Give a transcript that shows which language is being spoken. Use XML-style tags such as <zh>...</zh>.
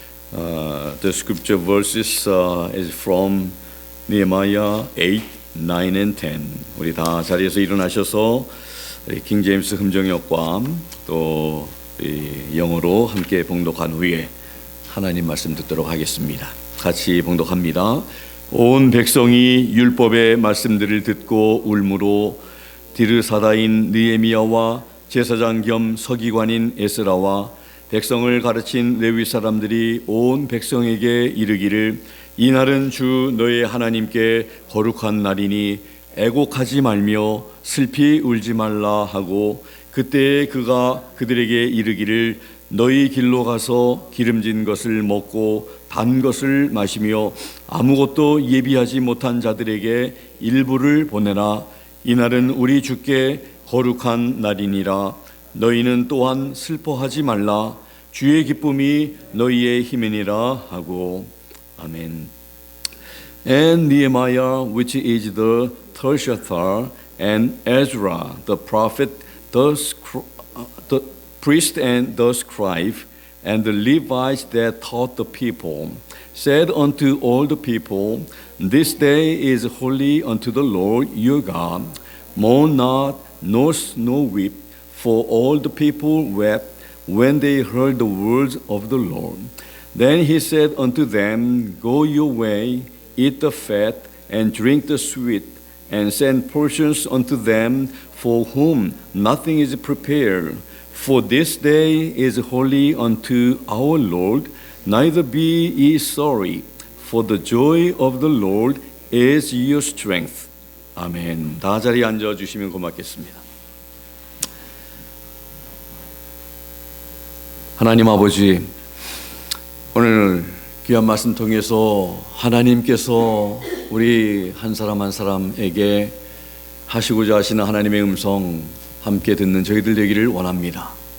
<en>The scripture verses is from Nehemiah 8, 9 and 10.</en> <ko>우리 다 자리에서 일어나셔서 킹 제임스 흠정역과 또 영어로 함께 봉독한 후에 하나님 말씀 듣도록 하겠습니다. 같이 봉독합니다. 온 백성이 율법의 말씀들을 듣고 울므로 디르사다인 느헤미야와 제사장 겸 서기관인 에스라와 백성을 가르친 레위 사람들이 온 백성에게 이르기를 이날은 주 너의 하나님께 거룩한 날이니 애곡하지 말며 슬피 울지 말라 하고, 그때에 그가 그들에게 이르기를 너희 길로 가서 기름진 것을 먹고 단 것을 마시며 아무것도 예비하지 못한 자들에게 일부를 보내라. 이날은 우리 주께 거룩한 날이니라. 너희는 또한 슬퍼하지 말라. 주의 기쁨이 너희의 힘이니라 하고. 아멘.</ko> <en>And Nehemiah, which is the Tershathar, and Ezra the prophet, the priest and the scribe, and the Levites that taught the people, said unto all the people, This day is holy unto the Lord your God. Mourn not, nor weep, for all the people wept when they heard the words of the Lord. Then he said unto them, Go your way, eat the fat, and drink the sweet, and send portions unto them for whom nothing is prepared. For this day is holy unto our Lord. Neither be ye sorry, for the joy of the Lord is your strength.</en> <ko>아멘. 다 자리에 앉아주시면 고맙겠습니다. 하나님 아버지, 오늘 귀한 말씀 통해서 하나님께서 우리 한 사람 한 사람에게 하시고자 하시는 하나님의 음성 함께 듣는 저희들 되기를 원합니다.</ko>